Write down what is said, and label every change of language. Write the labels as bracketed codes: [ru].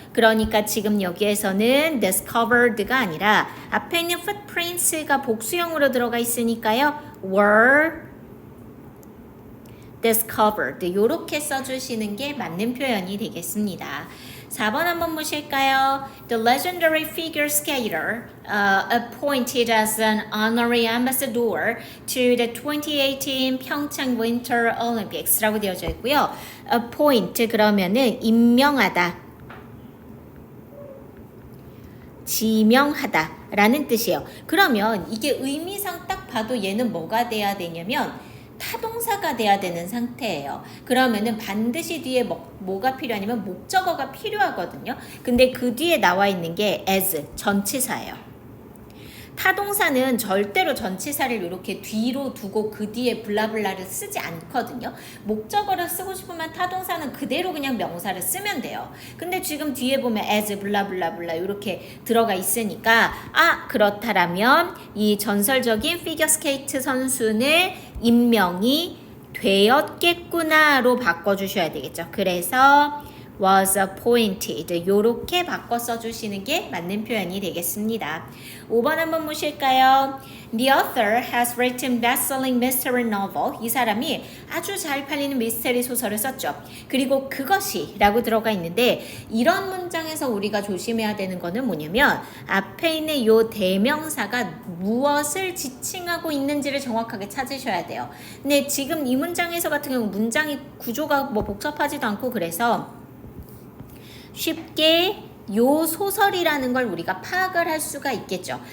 [ko] 그러니까 지금 여기에서는 discovered가 아니라 앞에 있는 footprints가 복수형으로 들어가 있으니까요. [en] were discovered [ko] 이렇게 써주시는 게 맞는 표현이 되겠습니다. 4번 한번 보실까요? [en] The legendary figure skater appointed as an honorary ambassador to the 2018 평창 Winter Olympics [ko] 라고 되어져 있고요. appoint 그러면은 임명하다. 지명하다 라는 뜻이에요. 그러면 이게 의미상 딱 봐도 얘는 뭐가 돼야 되냐면 타동사가 돼야 되는 상태예요. 그러면은 반드시 뒤에 뭐가 필요하냐면 목적어가 필요하거든요. 근데 그 뒤에 나와 있는 게 as, 전치사예요. 타동사는 절대로 전치사를 이렇게 뒤로 두고 그 뒤에 블라블라를 쓰지 않거든요. 목적어를 쓰고 싶으면 타동사는 그대로 그냥 명사를 쓰면 돼요. 근데 지금 뒤에 보면 as 블라블라블라 이렇게 들어가 있으니까 그렇다라면 이 전설적인 피겨스케이트 선수는 임명이 되었겠구나로 바꿔주셔야 되겠죠. 그래서 [en] was appointed [ko] 요렇게 바꿔 써주시는 게 맞는 표현이 되겠습니다. 5번 한번 보실까요? [en] The author has written best-selling mystery novel. [ko] 이 사람이 아주 잘 팔리는 미스테리 소설을 썼죠. 그리고 그것이 라고 들어가 있는데 이런 문장에서 우리가 조심해야 되는 거는 뭐냐면 앞에 있는 요 대명사가 무엇을 지칭하고 있는지를 정확하게 찾으셔야 돼요. 근데 지금 이 문장에서 같은 경우 문장이 구조가 복잡하지도 않고 그래서 쉽게 요 소설이라는 걸 우리가 파악을 할 수가 있겠죠.